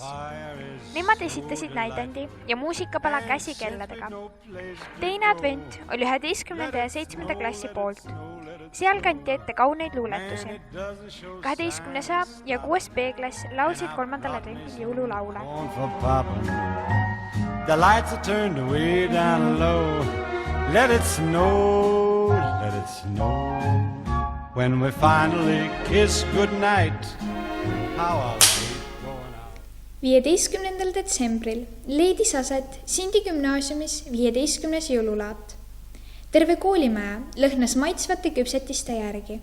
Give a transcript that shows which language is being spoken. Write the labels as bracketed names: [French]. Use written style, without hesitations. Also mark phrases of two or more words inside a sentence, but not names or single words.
[Estonian] Nemad esitasid näidendi ja muusikapala käsikelladega. Teine advent oli 11. ja 7. klassi poolt. Seal kanti ette kauneid luuletusi. 12. A ja 6. B-klass laulsid 3. advendil jõululaule. [English] The lights are turned way down low. Let it snow, let it snow. When we finally kiss goodnight, how I'll hate going out. [Estonian] 15. detsembril leidis aset Sindi gümnaasiumis 15. jõululaat. Terve koolimaja lõhnas maitsvate küpsetiste järgi.